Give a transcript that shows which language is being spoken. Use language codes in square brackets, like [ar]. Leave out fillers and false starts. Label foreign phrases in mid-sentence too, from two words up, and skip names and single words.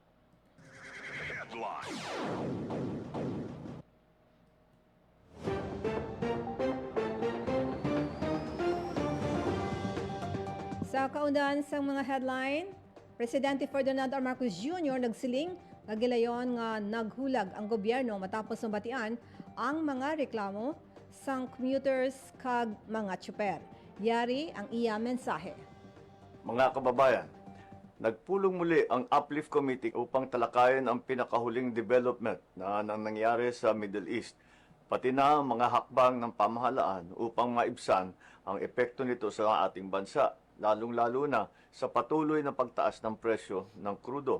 [hil] Sa kaundan sang mga headline, Presidente Ferdinand R. Marcos Jr. nagsiling nga gilayon nga naghulag ang gobyerno matapos mabatian ang mga reklamo sang commuters kag mga tsuper. Yari ang iya mensahe. [tl] Mga kababayan, nagpulong muli ang Uplift Committee upang talakayin ang pinakahuling development na nangyari sa Middle East, pati na ang mga hakbang ng pamahalaan upang maibsan ang epekto nito sa ating bansa, lalong-lalo na sa patuloy na pagtaas ng presyo ng krudo.